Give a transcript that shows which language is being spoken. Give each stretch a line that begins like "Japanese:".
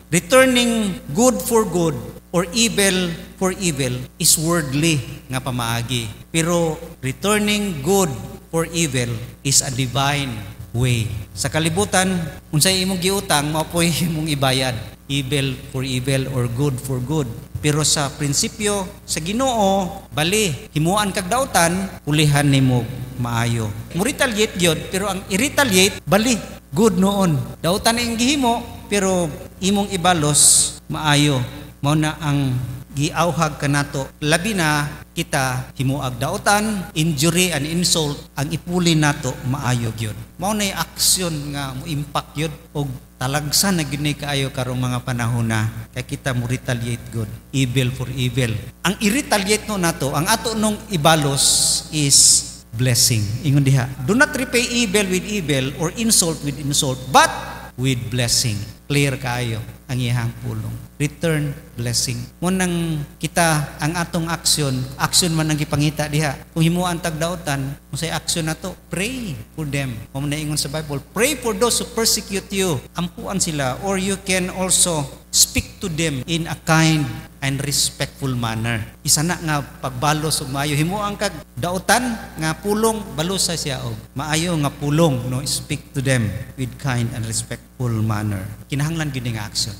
English: Returning good for good or evil for evil is worldly
Cebuano: nga pamaagi.
English: Pero returning good for evil is a divine way.
Cebuano: Sa kalibutan, unsay imong giutang, mapoy imong ibayad.
English: Evil for evil or good for good.
Cebuano: Pero sa prinsipyo, sa Ginoo, bali, himuan kag dautan, pulihan nimo maayo. Mo-retaliate gyud, pero ang i-retaliate, bali, good noon. Dautan ang gihimo, pero imong ibalos maayo. Mao na ang giauhag kanato, labi na kita himuag dautan,
English: injury and insult,
Cebuano: ang ipuli nato maayo gyud. Mao na aksyon nga mo impact gyud og talagsan na gyud kaayo karong mga panahon na kay kita mo retaliate good,
English: evil for evil.
Cebuano: Ang i-retaliate no nato, ang ato nung ibalos is blessing. Ingon diha,
English: do not repay evil with evil or insult with insult, but with blessing.
Cebuano: Clear kaayo ang iyang pulong.
English: Return blessing.
Cebuano: Munang kita ang atong action man ang gipangita diha. Kung himuan tagdautan, unsay action nato?
English: Pray for them.
Cebuano: Mao na ingon sa
English: Bible, pray for those who persecute you.
Cebuano: Ampuan sila,
English: or you can also speak to them in a kind and respectful manner.
Cebuano: Isa na nga pagbalos og maayo, himuan kag dautan nga pulong, balusa siya og maayo nga pulong, no,
English: speak to them with kind and respectful manner.
Cebuano: Kinahanglan gyud nga action.